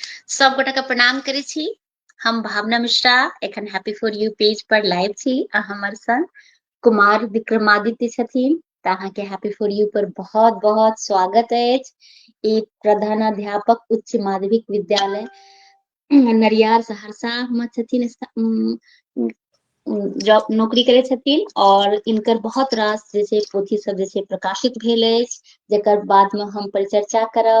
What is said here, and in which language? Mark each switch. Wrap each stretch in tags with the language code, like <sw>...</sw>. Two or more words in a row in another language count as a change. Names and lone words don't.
<mai>सब गोटा के प्रणाम करै छी। हम भावना मिश्रा एखन हैप्पी फॉर यू पेज पर लाइव छी आ हमर संग कुमार विक्रमादित्य छथिन। तऽ अहाँके हैप्पी फॉर यू पर बहुत बहुत स्वागत अछि। ई प्रधानाध्यापक उच्च माध्यमिक विद्यालय नरियार सहरसा में छथिन। जॉब नौकरी करै छथिन और इनकर बहुत रास जे छै पोथी सब जे छै प्रकाशित भेल अछि, जेकर बाद में हम परिचर्चा करब।</mai>